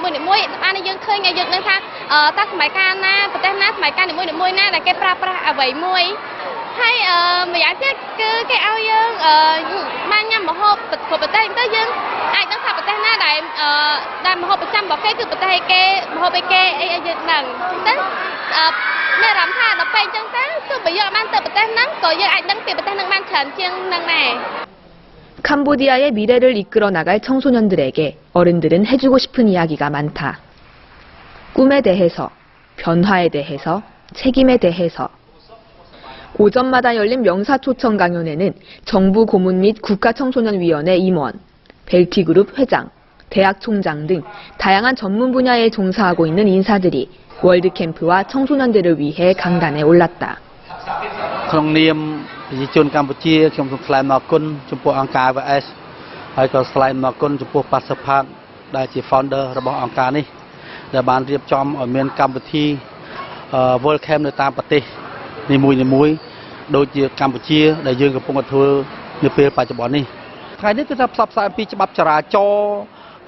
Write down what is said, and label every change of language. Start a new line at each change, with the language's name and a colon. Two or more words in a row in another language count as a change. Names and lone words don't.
Khmer: មួយៗអានេះយើងឃើញយើងដឹងថាតើសម័យកាលណាប្រទេសណាសម័យកាលនីមួយៗណាដែលគេប្រើប្រាស់អ្វីមួយហើយម្យ៉ាងទៀតគឺគេឲ្យយើងបានញ៉ាំម្ហូបប្រទេសទៅយើងអាចដឹងថាប្រទេសណាដែលម្ហូបប្រចាំរបស់គេគឺប្រទេសគេម្ហូបគេអីយើងដឹងទៅមានអារម្មណ៍ថាដល់ពេលអញ្ចឹងទៅទោះបីយើងបានទៅប្រទេសហ្នឹងក៏យើងអាចដឹងពីប្រទេសហ្នឹងបានច្រើនជាងហ្នឹងដែរ
Korean: 캄보디아의 미래를 이끌어 나갈 청소년들에게 어른들은 해주고 싶은 이야기가 많다. 꿈에 대해서, 변화에 대해서, 책임에 대해서. 오전마다 열린 명사초청 강연에는 정부 고문 및 국가청소년위원회 임원, 벨티그룹 회장, 대학 총장 등 다양한 전문 분야에 종사하고 있는 인사들이 월드캠프와 청소년들을 위해 강단에 올랐다.
Khmer: ក្នុងនាមប្រជាជនកម្ពុជាខ្ញុំសូមថ្លែងអំណរគុណចំពោះអង្គការ IVS ហើយក៏ថ្លែងអំណរគុណចំពោះ Pasapat ដែលជា founder របស់អង្គការនេះដែលបានរៀបចំឲ្យមានកម្មវិធី World Camp នៅតាមប្រទេសនីមួយៗដូចជាកម្ពុជាដែលយើងកំពុងតែធ្វើនៅពេលបច្ចុប្បន្ននេះថ្ងៃនេះគឺថាផ្សព្វផ្សាយអំពីច្បាប់ចរាចរណ៍ផ្ស